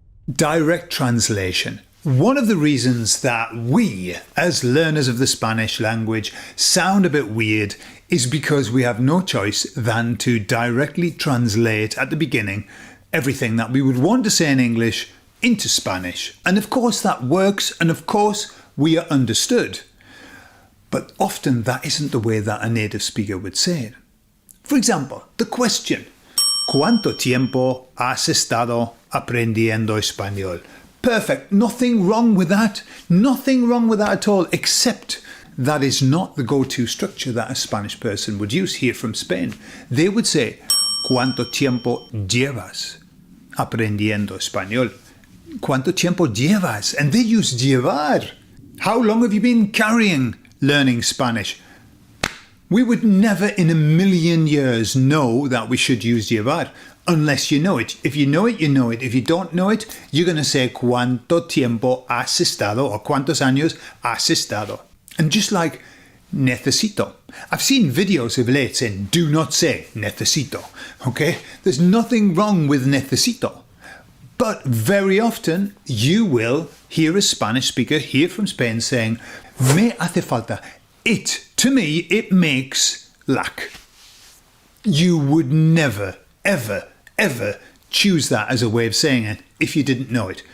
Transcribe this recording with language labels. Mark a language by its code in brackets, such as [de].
[en] Direct translation. One of the reasons that we, as learners of the Spanish language, sound a bit weird is because we have no choice than to directly translate at the beginning everything that we would want to say in English into Spanish. And of course that works, and of course we are understood. But often that isn't the way that a native speaker would say it. For example, the question, [es] ¿Cuánto tiempo has estado aprendiendo español? [en] Perfect. Nothing wrong with that. Nothing wrong with that at all, except that is not the go-to structure that a Spanish person would use here from Spain. They would say, [es] ¿Cuánto tiempo llevas aprendiendo español? ¿Cuánto tiempo llevas? [en] And they use llevar. How long have you been carrying learning Spanish? We would never in a million years know that we should use llevar unless you know it. If you know it, you know it. If you don't know it, you're going to say [es] ¿Cuánto tiempo has estado? [en] Or [es] ¿Cuántos años has estado? [en] And just like necesito. I've seen videos of late saying do not say necesito. Okay? There's nothing wrong with necesito. But very often you will hear a Spanish speaker here from Spain saying [es] me hace falta. [en] To me, it makes lack. You would never, ever, ever choose that as a way of saying it if you didn't know it.